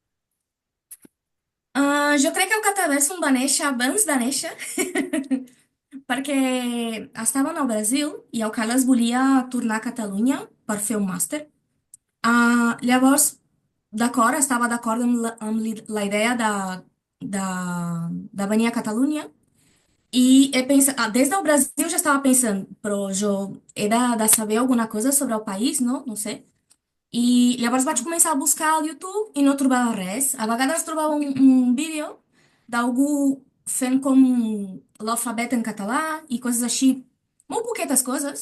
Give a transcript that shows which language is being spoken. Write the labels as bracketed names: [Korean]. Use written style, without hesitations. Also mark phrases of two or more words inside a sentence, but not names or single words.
[Catalan] Jo crec que el Cataversum va néixer abans de néixer, perquè estàvem al Brasil i el Carles volia tornar a Catalunya per fer un màster. Llavors, d'acord, estava d'acord amb la idea de venir a Catalunya i he pensat, des del Brasil [Portuguese] já estava pensando, [Catalan] però jo he de saber alguna coisa sobre el país, no? No sé. I llavors vaig començar a buscar al YouTube i no trobava res. A vegades trobava un vídeo d'algú fent com l'alfabet en català i coses així, molt poquetes coses.